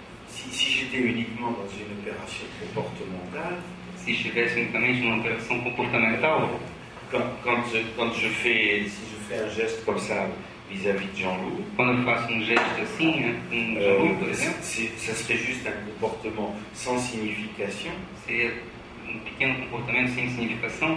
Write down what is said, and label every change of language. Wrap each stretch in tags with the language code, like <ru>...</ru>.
<fr>Si j'étais uniquement dans une opération comportementale,</fr> <pt>Se estivesse unicamente numa operação comportamental,</pt> <fr>si je fais un geste comme ça vis-à-vis de Jean-Loup,</fr> <pt>quando eu faço um gesto assim, né, com um Jean-Loup, por exemplo,</pt> <fr>ça serait juste un comportement sans signification.</fr> <pt>seria um pequeno comportamento sem significação,</pt>